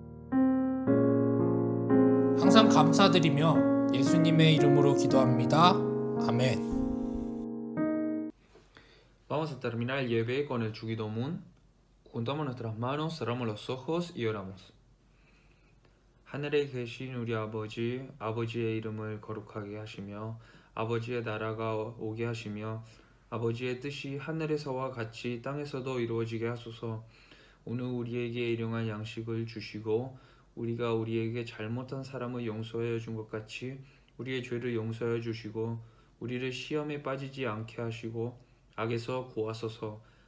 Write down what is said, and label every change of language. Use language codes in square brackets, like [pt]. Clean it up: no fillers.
[ko] 항상 감사드리며 예수님의 이름으로 기도합니다. 아멘. [es] Vamos a terminar el 예배 con el 주기도문. Juntamos nuestras manos, cerramos los ojos y oramos. [ko] 하늘에 계신 우리 아버지, 아버지의 이름을 거룩하게 하시며 아버지의 나라가 오게 하시며 아버지의 뜻이 하늘에서와 같이 땅에서도 이루어지게 하소서. 오늘 우리에게 일용할 양식을 주시고 우리가 우리에게 잘못한 사람을 용서하여 준 것 같이 우리의 죄를 용서하여 주시고 우리를 시험에 빠지지 않게 하시고 악에서 구하소서.